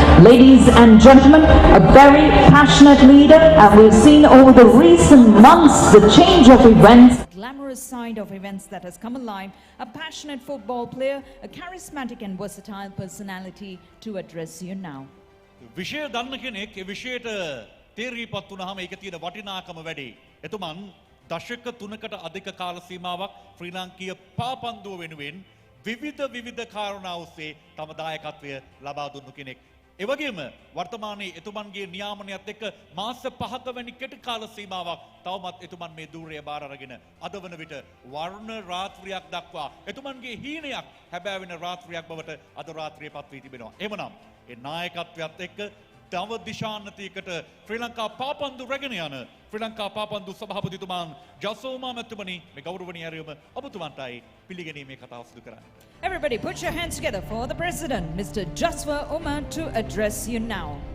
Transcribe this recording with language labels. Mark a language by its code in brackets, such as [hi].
[en] Ladies and gentlemen, a very passionate leader, and we've seen over the recent months the change of events. Glamorous side of events that has come alive, a passionate football player, a charismatic and versatile personality to address you now. [si] විෂය දන්න කෙනෙක් ඒ විෂයට තේරීපත් වුණාම ඒක තියෙන වටිනාකම වැඩි. එතුමන් දශක 3කට අධික කාල සීමාවක් ශ්‍රී ලාංකීය පාපන්දුව වෙනුවෙන් විවිධ කාරණා ඔස්සේ තම දායකත්වය ලබා දුන්නු කෙනෙක්. ඒ වගේම වර්තමානයේ එතුමන්ගේ නියාමනයත් එක්ක මාස 5ක වැනි කෙටි කාල සීමාවක් තවමත් එතුමන් මේ ධූරය බාර අරගෙන අද වන විට වර්ණ රාත්‍රියක් දක්වා එතුමන්ගේ හීනයක් හැබෑවෙන රාත්‍රියක් බවට අද රාත්‍රියේ පත් වී තිබෙනවා. එමනම් ඒ නායකත්වයත් එක්ක දව දිශානතියකට ශ්‍රී ලංකා පාපන්දු රැගෙන යන ශ්‍රී ලංකා පාපන්දු සභාපතිතුමාන් ජසෝමා මැතිතුමනි මේ ගෞරවනීය ඇරයුම ඔබතුමන්ටයි පිළිගැනීමේ කතාව සිදු කරන්න. [en] Everybody put your hands together for the President, Mr. Jaswa Umar, to address you now.